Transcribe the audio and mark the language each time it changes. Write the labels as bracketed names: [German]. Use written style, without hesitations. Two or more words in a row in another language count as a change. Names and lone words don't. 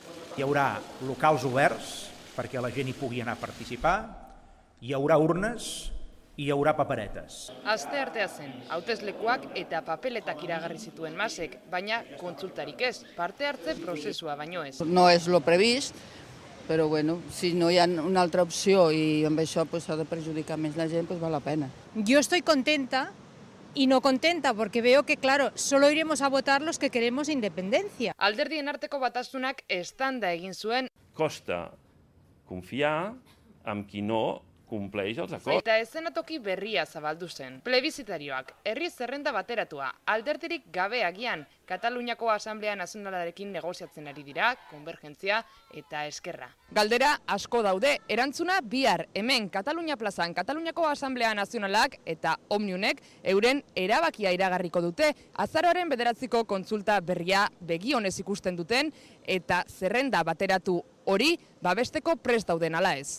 [Catalan] Hi haurà locals oberts perquè la gent hi pugui anar a participar, hi haurà urnes i hi haurà paperetes. [Basque] Asteartea zen, hauteslekuak eta papeletak iragarri zituen Masek, baina kontsultarik ez, parte hartze prozesua baino ez. [Catalan] No és lo previst, però bueno, si no hi ha una altra opció i amb això s'ha de perjudicar més la gent, val la pena. [Spanish] Yo estoy contenta y no contenta porque veo que, claro, solo iremos a votar los que queremos independencia. [Basque] Alderdien arteko batasunak estanda egin zuen [Catalan] Costa confiar en qui no compleix els acords. [Basque] eta eszenatoki berria zabaldu zen. Plebizitarioak, herri zerrenda bateratua, alderdirik gabe agian, Kataluniako Asamblea Nazionalarekin negoziatzen ari dira, konvergentzia eta eskerra. Galdera asko daude, erantzuna bihar, hemen Katalunia plazan, Kataluniako Asamblea Nazionalak eta Omniunek euren erabakia iragarriko dute, azaroaren 9ko kontsulta berria begionez ikusten duten, eta zerrenda bateratu hori babesteko prest dauden ala ez.